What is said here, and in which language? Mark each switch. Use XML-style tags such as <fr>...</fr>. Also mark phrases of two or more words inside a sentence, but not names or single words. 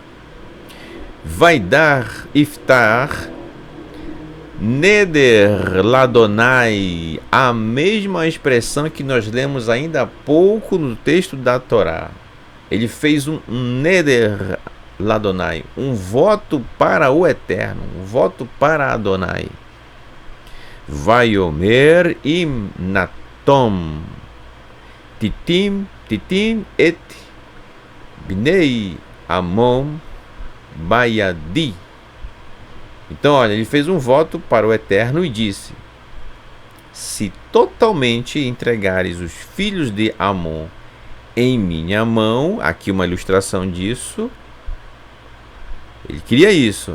<he>וידר יפתח נדר ליהוה,</he> <pt>a mesma expressão que nós lemos ainda há pouco no texto da Torá. Ele fez um</pt> <he>נדר ליהוה,</he> <pt>um voto para o Eterno, um voto para Adonai.</pt> <he>ויאמר אם נתון תתן את בני עמון בידי.</he> <pt>Então, olha, ele fez um voto para o Eterno e disse: se totalmente entregares os filhos de Amon em minha mão. Aqui uma ilustração disso. Ele queria isso.</pt>